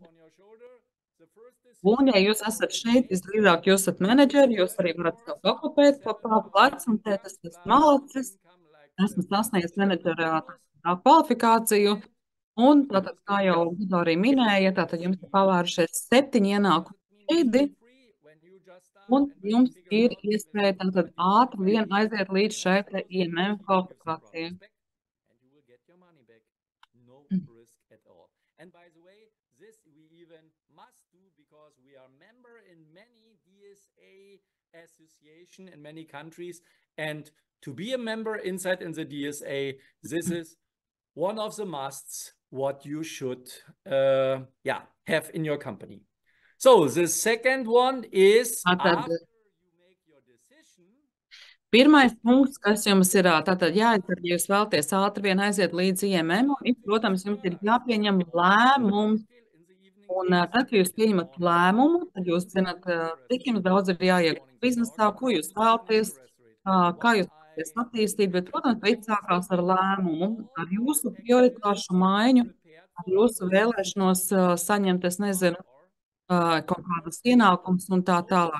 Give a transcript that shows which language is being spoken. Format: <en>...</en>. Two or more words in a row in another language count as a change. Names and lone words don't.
<lv>Un, ja jūs esat šeit, visdrīzāk jūs esat menedžeri, jūs arī varat sev pakopēt pa plecu un teikt, es esmu malacis, esmu sasniedzis menedžera kvalifikāciju. Un tātad, kā jau Gido arī minēja, tātad jums ir pavērušies 7 ienākumu veidi, un jums ir iespēja tātad ātri vien aiziet līdz šai te IMM kvalifikācijai.</lv> <en>And by the way, this we even must do because we are member in many DSA association in many countries. And to be a member inside in the DSA, this is one of the musts what you should have in your company. So the second one is after you make your decision.</en> <lv>Pirmais punkts, kas jums ir tātad jāizdara, ja jūs vēlaties ātri vien aiziet līdz IMM, protams, jums ir jāpieņem lēmums. Un tad, kad jūs pieņemat lēmumu, tad jūs zināt, cik jums daudz ir jāiegūt biznesā, ko jūs vēlaties, kā jūs vēlaties attīstīt, bet, protams, viss sākās ar lēmumu, ar jūsu prioritāšu maiņu, ar jūsu vēlēšanos saņemt, es nezinu, kaut kādas ienākumus un tā tālāk.</lv>